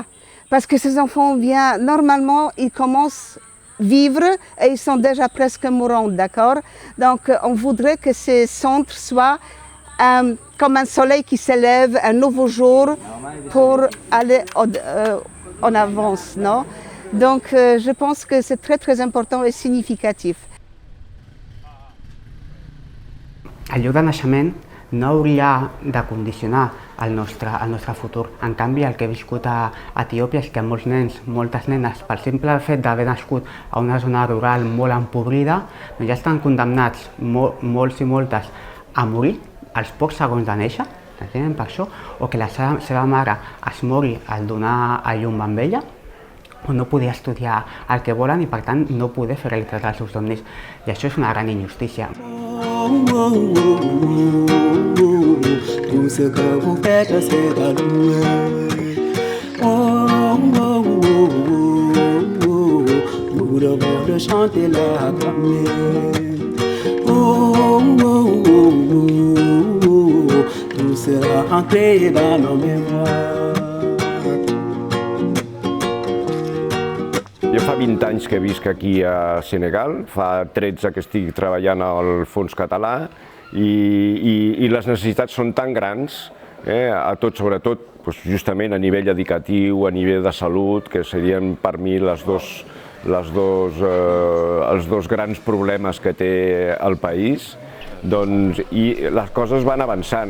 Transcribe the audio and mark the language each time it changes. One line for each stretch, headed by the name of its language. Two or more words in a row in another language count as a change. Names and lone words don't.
French: Parce que ces enfants viennent, normalement, ils commencent à vivre et ils sont déjà presque mourants, d'accord? Donc, on voudrait que ces centres soient comme un soleil qui s'élève, un nouveau jour pour aller en avance, non? Donc, je pense que c'est très, très important et significatif.
Catalan: El lloc de naixement no hauria de condicionar el nostre futur. En canvi, el que he viscut a Etiòpia és que molts nens, moltes nenes, pel simple fet d'haver nascut a una zona rural molt empobrida, ja estan condemnats, molts i moltes, a morir als pocs segons de néixer, entenen per això? O que la seva mare es mori al donar a llum amb ella, o no poder estudiar el que volen i per tant no poder fer realitat els seus somnis. I això és una gran injustícia.
French: Tout ce que vous faites, c'est à louer. Nous devons le chanter, l'acclamer. Tout sera ancré dans nos mémoires.
Catalan: Jo fa 20 anys que visc aquí a Senegal, fa 13 que estic treballant al Fons Català i les necessitats són tan grans, sobretot justament a nivell educatiu, a nivell de salut, que serien per mi els dos grans problemes que té el país, i les coses van avançant.